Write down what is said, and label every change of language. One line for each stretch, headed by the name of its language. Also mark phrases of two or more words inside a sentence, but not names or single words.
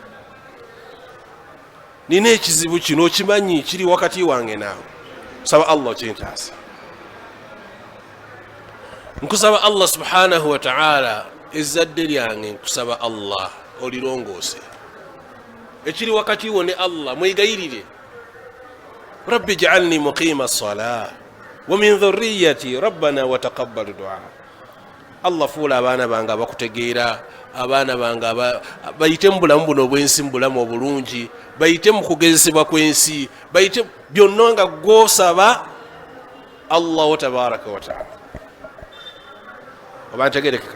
Ganda: nina ekizibu kino okimanyi, kiri wakati wange naawe. saba Allah kyentaasa. nkusaba Allah
Arabic: سبحانه وتعالى
Ganda: ezzadde lyange, nkusaba Allah olirongoose, ekiri wakati wo ne Allah mwegayirire.
Arabic: رب اجعلني مقيم الصلاة ومن ذريتي ربنا وتقبل دعاء.
Ganda: Allah fuula abaana bange abakutegeera, abaana bange bayite mu bulamu buno obwensi, mu bulamu obulungi, bayite mu kugezesebwa kw'ensi, bayite byonna nga gwosaba
Arabic: الله تبارك وتعالى.
Ganda: oba ntegerekeka?